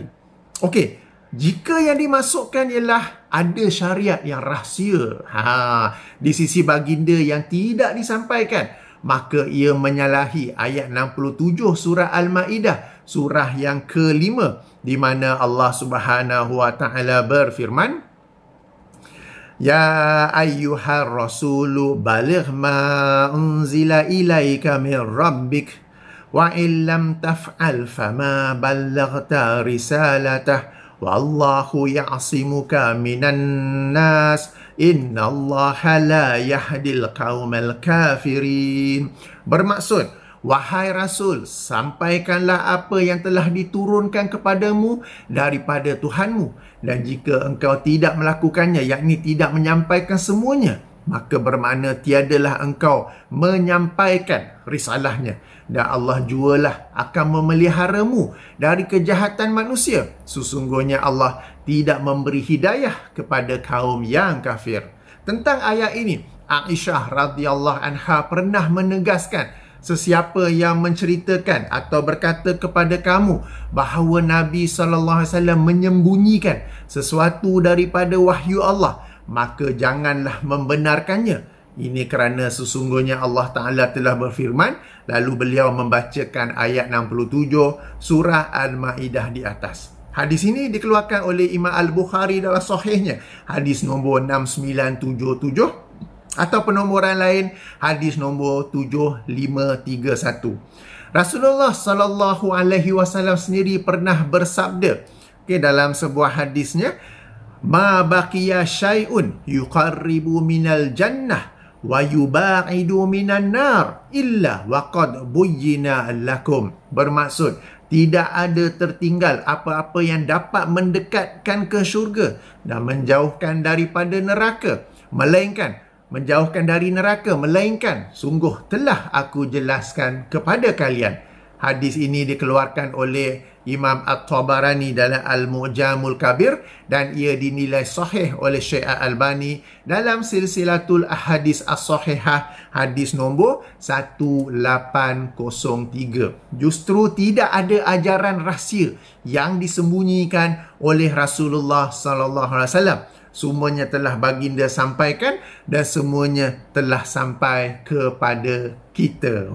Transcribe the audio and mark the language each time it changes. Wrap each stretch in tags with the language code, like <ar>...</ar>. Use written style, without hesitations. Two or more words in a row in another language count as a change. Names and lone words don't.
<ms>Okey, jika yang dimasukkan ialah ada syariat yang rahsia di sisi baginda yang tidak disampaikan, maka ia menyalahi ayat 67 surah Al-Ma'idah, surah yang ke-5, di mana Allah</ms> <ar>سبحانه وتعالى</ar> <ms>berfirman,</ms> <ar>يا أيها الرسول بلغ ما أنزل إليك من ربك وإن لم تفعل فما بلغت رسالته والله يعصمك من الناس إن الله لا يهدي القوم الكافرين.</ar> <ms>Bermaksud, wahai Rasul, sampaikanlah apa yang telah diturunkan kepadamu daripada Tuhanmu, dan jika engkau tidak melakukannya, yakni tidak menyampaikan semuanya, maka bermakna tiadalah engkau menyampaikan risalahnya, dan Allah jualah akan memeliharamu dari kejahatan manusia. Sesungguhnya Allah tidak memberi hidayah kepada kaum yang kafir. Tentang ayat ini, Aisyah</ms> <ar>رضي الله عنها</ar> <ms>pernah menegaskan, sesiapa yang menceritakan atau berkata kepada kamu bahawa Nabi SAW menyembunyikan sesuatu daripada wahyu Allah, maka janganlah membenarkannya. Ini kerana sesungguhnya</ms> <ar>الله تعالى</ar> <ms>telah berfirman, lalu beliau membacakan ayat 67 surah Al-Ma'idah di atas. Hadis ini dikeluarkan oleh Imam Al-Bukhari dalam sahihnya, hadis nombor 6977, atau penomoran lain hadis nombor 7531. Rasulullah</ms> <ar>صلى الله عليه وسلم</ar> <ms>sendiri pernah bersabda, dalam sebuah hadisnya,</ms> <ar>ما بقي شيء يقرب من الجنة ويباعد من النار إلا وقد بين لكم.</ar> <ms>Bermaksud, tidak ada tertinggal apa-apa yang dapat mendekatkan ke syurga dan menjauhkan daripada neraka, melainkan sungguh telah aku jelaskan kepada kalian. Hadis ini dikeluarkan oleh Imam At-Tabarani dalam Al-Mu'jamul Kabir, dan ia dinilai sahih oleh Syekh Al-Albani dalam Silsilatul Ahadis As-Sahihah hadis nombor 1803. Justru tidak ada ajaran rahsia yang disembunyikan oleh Rasulullah</ms> <ar>صلى الله عليه وسلم.</ar> <ms>Semuanya telah baginda sampaikan dan semuanya telah sampai kepada kita.</ms>